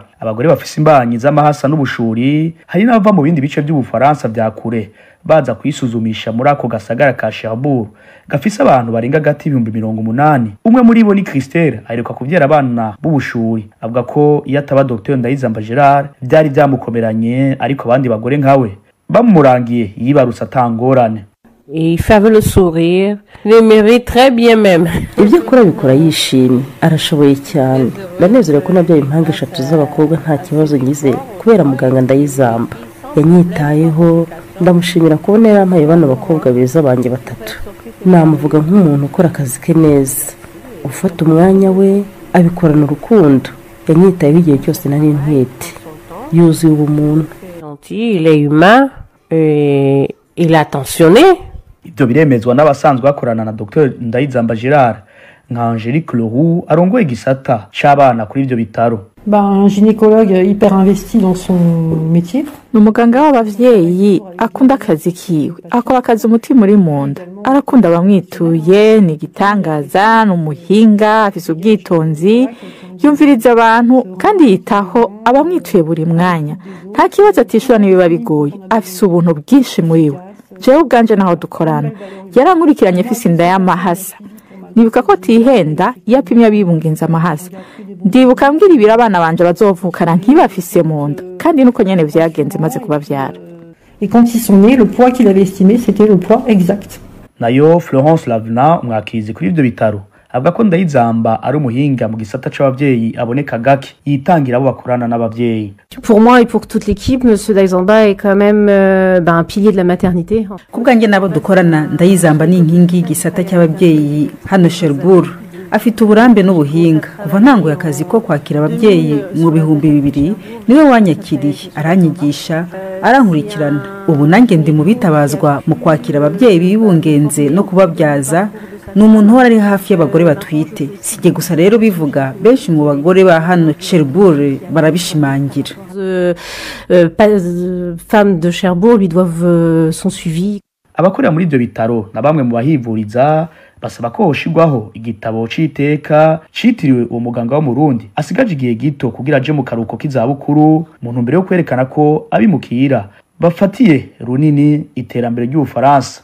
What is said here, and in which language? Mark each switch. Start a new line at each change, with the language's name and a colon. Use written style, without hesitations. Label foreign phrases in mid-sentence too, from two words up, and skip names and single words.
Rundi: Abagore bafise imbanyi z'amahasa n'ubushuri hari n'abava mu bindi bice by'Ubufaransa bya kure baza kwisuzumisha muri ako gasagara ka Cherbourg gafise abantu barenga gati 80,000. Umwe muri bo ni Christelle aheruka kuvyara abana b'ubushuri. Avuga ko iyo ataba Dr Ndayizamba Gerard byari byamukomeranye, ariko abandi bagore nkawe bamurangiye yibarutse atangorane.
French: Il fait avec le sourire, il mérite très bien même.
Rundi: Ibyo akora bikora yishimye, arashoboye cyane. Ndanezerewe ko nabyaye impanga 3 z'abakobwa nta kibazo ngize kubera muganga Ndayizamba. Yanyitayeho, ndamushimira kubona yarampaye bana bakobwa beza banje 3. Namuvuga nk'umuntu ukora akazi ke neza, ufata umwanya we abikorana urukundo. Yanyitayeho igihe cyose nari ntwite, yuzuye ubumuntu.
French: Il est humain, il est attentionné.
Rundi: Ibyo biremezwa n'abasanzwe bakorana na Dr Ndayizamba Gerard nka Angelique Leroux arongoye igisata c'abana kuri ibyo bitaro.
French: Un gynécologue hyper investi dans son métier.
Rundi: Umuganga w'abavyeyi akunda akazi kiwe, akora akazi umutima uri munda, arakunda bamwituye, ni gitangaza, n'umuhinga, afise ubwitonzi, yumviriza abantu kandi yitaho abamwituye buri mwanya. Nta kibazo atishura nibiba bigoye, afise ubuntu bwinshi muri we. Jewe ubwanje naho dukorana yarankurikiranye afise inda y'amahasa, nibuka ko tihenda yapimye abibungenza amahasa. Ndibuka mbwira ibira abana banje bazovukana nk'ibafise mu nda, kandi nuko nyene vyagenze maze kubavyara.
French: Et quand ils sont nés, le poids qu'il avait estimé c'était le poids exact.
Rundi: Nayo Florence Lavna umwakizi kuri ibyo bitaro avuga ko Ndayizamba ari umuhinga mu gisata c'abavyeyi aboneka gake yitangira abo bakorana n'abavyeyi.
French: Pour moi et pour toute l'équipe, monsieur Ndayizamba est quand même un pilier de la maternité.
Rundi: Kubwanjye nabo dukorana Ndayizamba ni inkingi gisata cy'abavyeyi hano Cherbourg. Afite uburambe n'ubuhinga kuva ntango y'akazi ko kwakira abavyeyi mu 2000 niwe wanyakiriye, aranyigisha, arankurikirana. Ubu nanjye ndi mu bitabazwa mu kwakira abavyeyi bibungenze no kubabyaza. N'umuntu wari ari hafi y'abagore batwite. Sije gusa rero bivuga benshi mu bagore ba hano Cherbourg barabishimangira.
French: Femmes de Cherbourg lui doivent son suivi.
Rundi: Abakorera muri ibyo bitaro na bamwe mu bahivuriza basaba ko hoshigwaho igitabo c'iteka citiriwe uwo muganga wo mu Burundi asigaje igihe gito kugira aje mu karuko k'izabukuru mu ntumbero yo kwerekana ko abimukira bafatiye runini iterambere ry'Ubufaransa.